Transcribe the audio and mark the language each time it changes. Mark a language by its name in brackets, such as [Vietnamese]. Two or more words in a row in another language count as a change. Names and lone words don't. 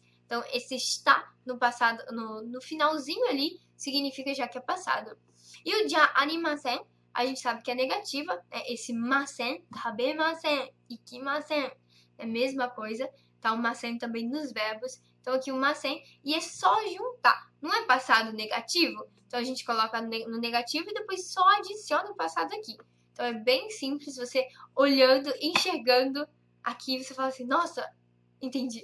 [Portuguese] Então, esse está no passado, no finalzinho ali, significa já que é passado. E o ja animasen, a gente sabe que é negativa, né? Esse masen, tabemasen, ikimasen, é a mesma coisa. Tá o masen também nos verbos. Então aqui o masen, e é só juntar. Não é passado negativo? Então a gente coloca no negativo e depois só adiciona o passado aqui. Então é bem simples, você olhando, enxergando aqui, você fala assim, nossa, entendi.